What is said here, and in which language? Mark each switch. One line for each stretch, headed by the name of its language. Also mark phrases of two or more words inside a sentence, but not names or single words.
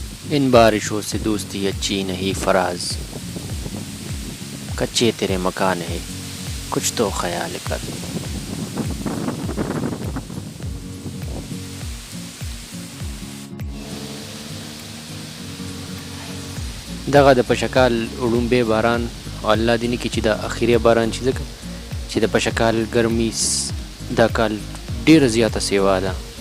Urdu: ان بارشوں سے دوستی اچھی نہیں فراز، کچے ترے مکان ہے کچھ تو خیال کر.
Pashto: دغه د پشکال وړومبی باران او الله دې نه کړي چې دا اخري باران چې ځکه چې د پشکال ګرمي دا کال ډېره زیاته سیوا ده.